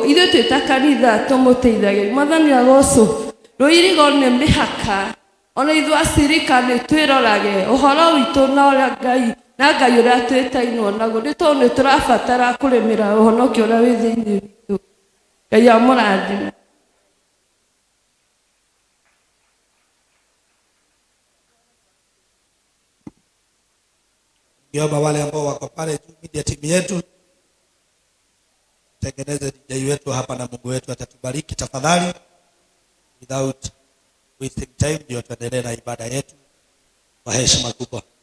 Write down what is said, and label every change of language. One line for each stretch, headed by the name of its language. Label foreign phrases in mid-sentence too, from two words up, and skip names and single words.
Kikuyu: Ithuĩ twĩ ta kanitha tũmũteithagĩria. Mwathani agocwo. Rũirigo nĩ mĩhaka. Ona ithuĩ acirika nĩ twĩrorage ũhoro witũ na ũrĩa Ngai ũrĩa twĩtainwo naguo, nĩ tondũ nĩ tũrabatara kũrĩmĩra ũhonokio ũrĩa wĩ thĩinĩ witũ. Ngai amũrathime.
Swahili: Niomba wale ambao wako pale juu media timu yetu tengeneze DJ wetu hapa na Mungu wetu atatubariki tafadhali.
English: Without wasting time
Swahili: ndio tuendelee na ibada yetu kwa heshima kubwa.